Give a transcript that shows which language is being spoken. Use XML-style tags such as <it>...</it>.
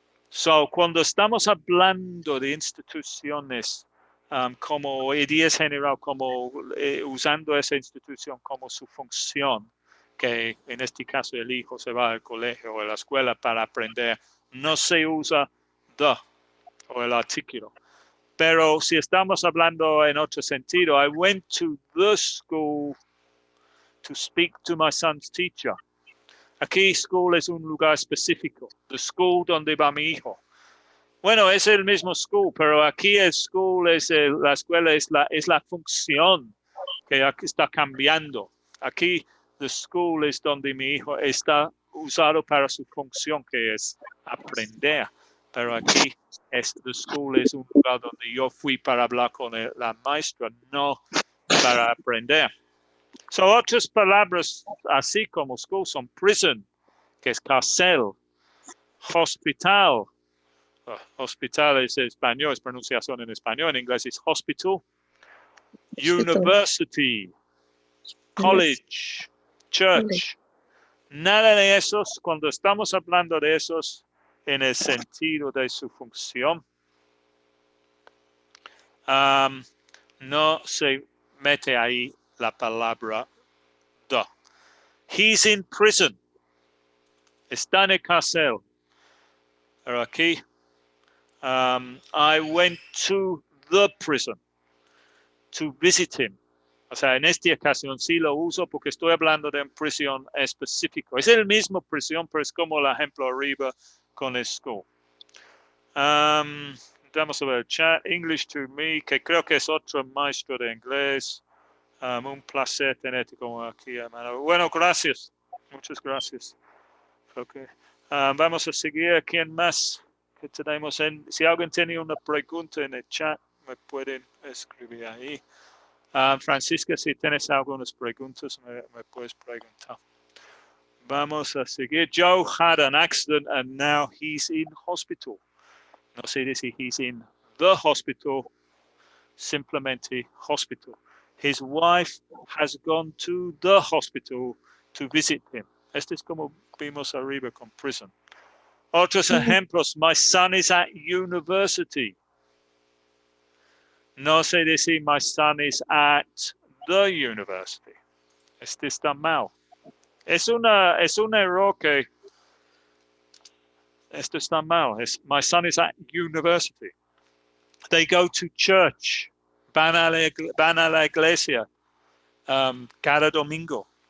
<es>So, cuando estamos hablando de instituciones como ideas general, como usando esa institución como su función, que en este caso el hijo se va al colegio o a la escuela para aprender, no se usa the o el artículo. Pero si estamos hablando en otro sentido,</es> <en>I went to the school to speak to my son's teacher.</en> <es>Aquí school es un lugar específico, the school donde va mi hijo. Bueno, es el mismo school, pero aquí el school es la escuela, es la función que aquí está cambiando. Aquí the school es donde mi hijo está usado para su función, que es aprender. Pero aquí the school es un lugar donde yo fui para hablar con la maestra, no para aprender. So, otras palabras así como school son prison, que es cárcel, hospital. Hospital es español, es pronunciación en español, en inglés es hospital.</es> <en>University, college, church.</en> <es>Nada de esos, cuando estamos hablando de esos en el sentido de su función, no se mete ahí la palabra the.</es> <en>He's in prison.</en> <es>Está en el cárcel. Pero aquí,</es> <en>I went to the prison to visit him.</en> <es>O sea, en esta ocasión sí lo uso porque estoy hablando de una prisión específico. Es el mismo prisión, pero es como el ejemplo arriba con el school. Vamos a ver, chat, English to me, que creo que es otro maestro de inglés. Un placer tenerte como aquí, hermano. Bueno, gracias. Muchas gracias. Okay. Vamos a seguir. ¿Quién más que tenemos? Si alguien tiene una pregunta en el chat, me pueden escribir ahí. Francisca, si tienes algunas preguntas, me puedes preguntar. Vamos a seguir.</es> <en>Joe had an accident and now he's in hospital.</en> <es>No se dice</es> <en>he's in the hospital,</en> <es>simplemente hospital.</es> <en>His wife has gone to the hospital to visit him.</en> <es>Este es como vimos arriba con prison. Otros ejemplos.</es> <en>My son is at university.</en> <es>No se dice</es> <en>my son is at the university.</en> <es>Este está mal. Es un error que esto está mal.</es> <en>My son is at university. They go to church.</en> <es>Van a la iglesia cada domingo.</es>